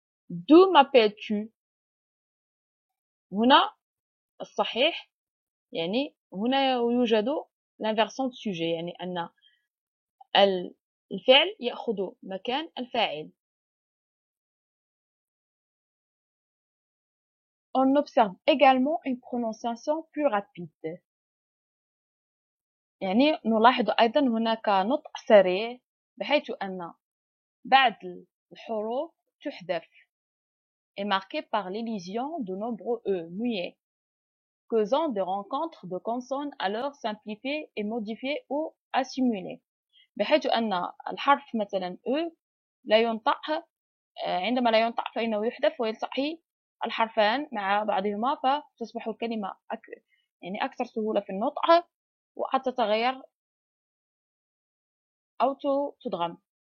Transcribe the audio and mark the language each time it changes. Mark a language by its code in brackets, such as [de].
[fr] d'où m'appelles-tu، [ar] هنا الصحيح يعني هنا يوجد l'inversion de sujet، يعني أن الفعل يأخذ مكان الفاعل. [fr] On observe également une prononciation plus rapide، [ar] يعني نلاحظ أيضا هناك نطق سريع، بحيث أن بعض الحروف تحذف [fr] et marquée par l'élision de nombreux e muets، causant des rencontres de consonnes alors simplifiées et modifiées ou assimilées [ar] بحيث أن الحرف مثلا أو لا ينطق عندما لا ينطق فإنه يحذف ويلتقي الحرفان مع بعضهما فتصبح الكلمة يعني أكثر سهولة في النطق وقد تتغير أو تدغم.